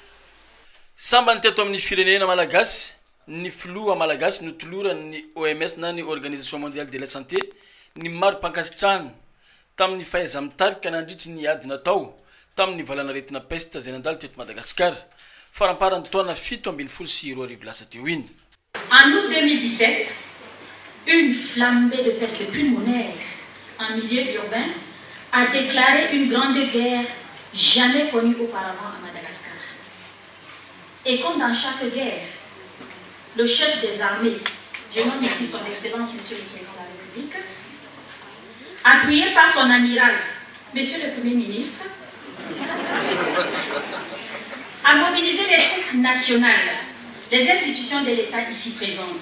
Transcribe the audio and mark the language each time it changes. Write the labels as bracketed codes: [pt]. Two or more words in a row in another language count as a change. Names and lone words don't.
[mg] sambany teto amin'ny firenena malagasy ny filoha malagasy no tolorany OMS na ny Organisation Mondiale de la Santé ny maro-pankasitrahana tamin'ny fahaiza mitarika nandritry ny ady natao tamin'ny valana retina peste izay nandalo teto Madagasikara faramparany taona 7 lasa teo iny. [fr] En août 2017, une flambée de peste pulmonaire en milieu urbain a déclaré une grande guerre jamais connue auparavant à Madagascar. Et comme dans chaque guerre, le chef des armées, je nomme ici son Excellence, Monsieur le Président de la République, appuyé par son amiral, Monsieur le Premier ministre, a mobilisé les troupes nationales, les institutions de l'État ici présentes.